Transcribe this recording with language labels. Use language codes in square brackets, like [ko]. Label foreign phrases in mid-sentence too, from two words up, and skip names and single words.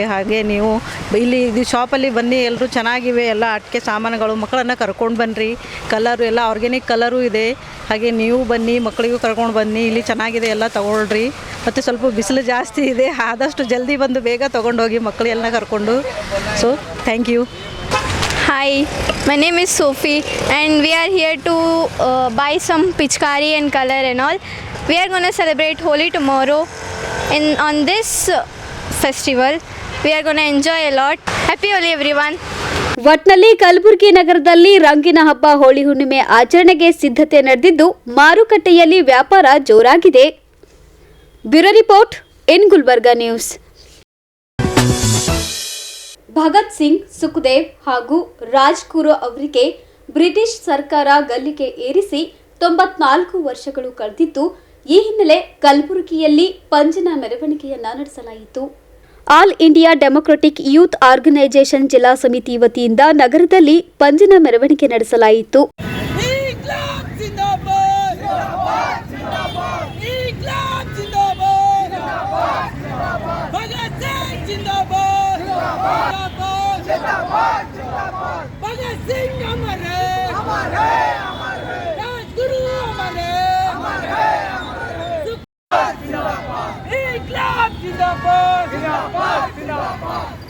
[kn] ಹಾಗೆ ನೀವು ಇಲ್ಲಿ ಇದು ಶಾಪಲ್ಲಿ ಬನ್ನಿ, ಎಲ್ಲರೂ ಚೆನ್ನಾಗಿವೆ, ಎಲ್ಲ ಆಟಿಕೆ ಸಾಮಾನುಗಳು, ಮಕ್ಕಳನ್ನು ಕರ್ಕೊಂಡು ಬನ್ನಿರಿ. ಕಲರು ಎಲ್ಲ [en] organic colour [kn] ಇದೆ. ಹಾಗೆ ನೀವು ಬನ್ನಿ, ಮಕ್ಕಳಿಗೂ ಕರ್ಕೊಂಡು ಬನ್ನಿ, ಇಲ್ಲಿ ಚೆನ್ನಾಗಿದೆ, ಎಲ್ಲ ತೊಗೊಳ್ರಿ. ಮತ್ತು ಸ್ವಲ್ಪ ಬಿಸಿಲು ಜಾಸ್ತಿ ಇದೆ, ಆದಷ್ಟು ಜಲ್ದಿ ಬಂದು ಬೇಗ ತೊಗೊಂಡೋಗಿ ಮಕ್ಕಳೆಲ್ಲ ಕರ್ಕೊಂಡು. [en] So thank you. Hi, my name is Sophie and we are here to buy some pichkari and color and all. We are going to celebrate Holi tomorrow and on this festival we are going to enjoy a lot. Happy Holi everyone. [kn] ಒಟ್ನಲ್ಲಿ ಕಲಬುರಗಿ ನಗರದಲ್ಲಿ ರಂಗಿನ ಹಬ್ಬ ಹೋಳಿ ಹುಣ್ಣಿಮೆ ಆಚರಣೆಗೆ ಸಿದ್ಧತೆ ನಡೆದಿದ್ದು ಮಾರುಕಟ್ಟೆಯಲ್ಲಿ ವ್ಯಾಪಾರ ಜೋರಾಗಿದೆ. [en] Bureau report in Gulbarga News. [kn] ಭಗತ್ ಸಿಂಗ್, ಸುಖದೇವ್ ಹಾಗೂ ರಾಜ್ಗುರು ಅವರಿಗೆ ಬ್ರಿಟಿಷ್ ಸರ್ಕಾರ ಗಲ್ಲಿಗೆ ಏರಿಸಿ 94 ವರ್ಷಗಳು ಕಳೆದಿದ್ದು, ಈ ಹಿನ್ನೆಲೆ ಕಲಬುರಗಿಯಲ್ಲಿ ಪಂಜಿನ ಮೆರವಣಿಗೆಯನ್ನ ನಡೆಸಲಾಯಿತು. ಆಲ್ ಇಂಡಿಯಾ ಡೆಮೊಕ್ರೆಟಿಕ್ ಯೂತ್ ಆರ್ಗನೈಸೇಷನ್ ಜಿಲ್ಲಾ ಸಮಿತಿ ವತಿಯಿಂದ ನಗರದಲ್ಲಿ ಪಂಜಿನ ಮೆರವಣಿಗೆ ನಡೆಸಲಾಯಿತು. [hi] भगत सिंह अमर है, अमर है, अमर है, राजगुरु अमर है, अमर है, अमर है, जिंदाबाद, इंकलाब जिंदाबाद, जिंदाबाद, जिंदाबाद,